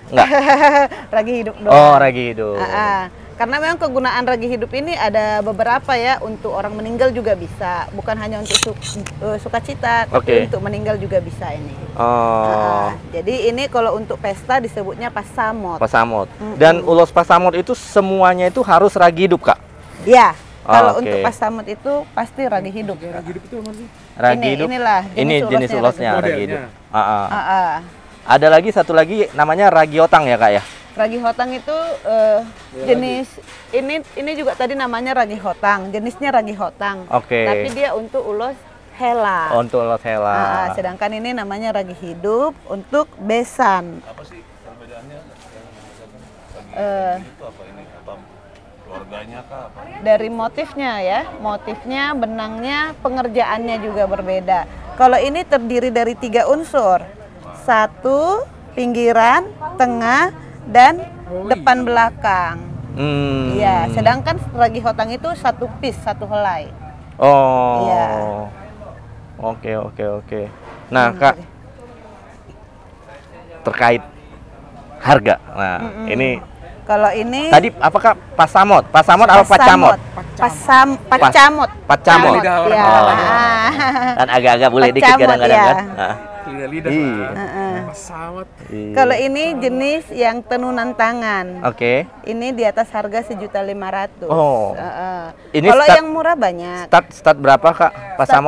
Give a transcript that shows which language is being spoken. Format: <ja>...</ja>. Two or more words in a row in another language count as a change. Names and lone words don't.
<id>Enggak? Ragi hidup doang. Oh, ragi hidup. Karena memang kegunaan ragi hidup ini ada beberapa ya, untuk orang meninggal juga bisa, bukan hanya untuk sukacita, tapi Oke. untuk meninggal juga bisa ini. Oh, Jadi ini kalau untuk pesta disebutnya pasamot. pasamot. Dan ulos pasamot itu semuanya itu harus ragi hidup, Kak? Ya, kalau Oke. untuk pasamot itu pasti ragi hidup. Ragi hidup itu apa sih? Ragi Ini- hidup. inilah Ini jenis jenis ulosnya, ulosnya ragi ragi hidup. hidup. Ada lagi satu lagi namanya ragi otang ya, Kak ya? Ragi hotang itu jenis ini juga tadi namanya ragi hotang, jenisnya ragi hotang. Oke. Tapi dia untuk ulos hela. Untuk ulos hela. Sedangkan ini namanya ragi hidup untuk besan. Apa sih perbedaannya? Keluarganya kah? Apa? Dari motifnya ya, motifnya, benangnya, pengerjaannya juga berbeda. Kalau ini terdiri dari 3 unsur, 1 pinggiran, tengah, dan depan belakang. Iya, sedangkan ragi hotang itu 1 piece, 1 helai. Oh. Iya. Oke. Nah, Kak, terkait harga. Nah, ini kalau ini tadi apakah pasamot? Pasamot apa pacamot? Pacamot. Pacamot. Lidah orang Ya. Malang. Kan agak-agak boleh dikit Pacamot, kadang-kadang ya. kan. Nah, Lidah-lidah Iya. pesawat. iya. Kalau ini jenis yang tenunan tangan. Oke. Ini di atas harga 1.500.000. Oh. Ini Kalau start- yang murah banyak. Start berapa, Kak? Pasamot?</id>